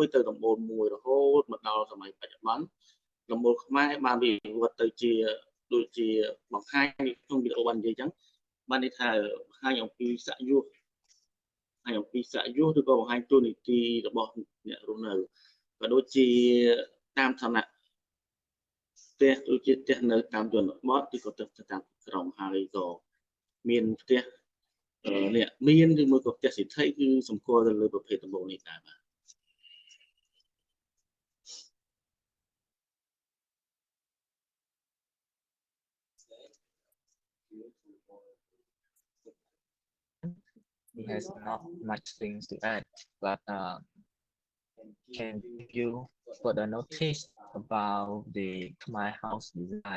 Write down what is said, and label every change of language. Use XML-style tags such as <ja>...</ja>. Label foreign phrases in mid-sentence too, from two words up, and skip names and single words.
<km>ទៅដំបូលមួយរហូតមកដល់សម័យបច្ចុប្បន្នដំបូលខ្មែរបានវិវត្តទៅជាដូចជាបង្ហាញក្នុងវីដេអូបាននិយាយអញ្ចឹងបានន័យថាបង្ហាញអំពីសយុទ្ធឬក៏បង្ហាញទូនីតិរបស់អ្នករស់នៅក៏ដូចជាតាមឋានៈផ្ទះដូចជាផ្ទះនៅតាមជនបទឬក៏ផ្ទះតាមក្រុងហើយក៏មានផ្ទះអ្នកមានឬមួយក៏ផ្ទះសិទ្ធិគឺសម្គាល់ទៅលើប្រភេទដំបូងនេះដែរបាទ</km> <en>He has not much things to add, but can give you further notice about the Khmer house design.</en>